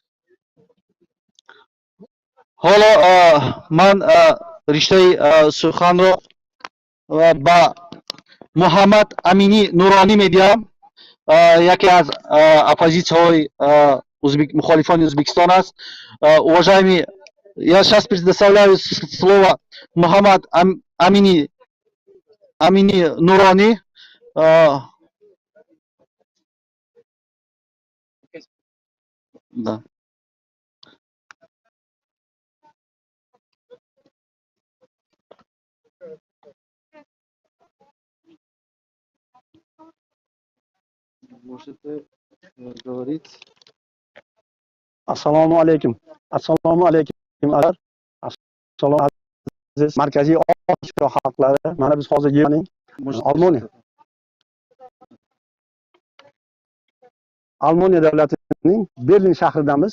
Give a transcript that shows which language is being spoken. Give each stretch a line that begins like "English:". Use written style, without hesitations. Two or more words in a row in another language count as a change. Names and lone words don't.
Persian: حالا من رشته سخن رو با محمد امینی نورانی میدیم. یکی از اپوزیسیای مخالفان Узбекистан است.
Russian: Уважаемый, я сейчас предоставляю слово Мухаммад Амини Нурани. Да. Можете говорить.
Uzbek: Assalomu alaykum. Assalomu alaykum. Assalomu aziz Markaziy Osiyo xalqlari. Mana biz hozir Germaniyaning Almaniya davlatining Berlin shahridamiz.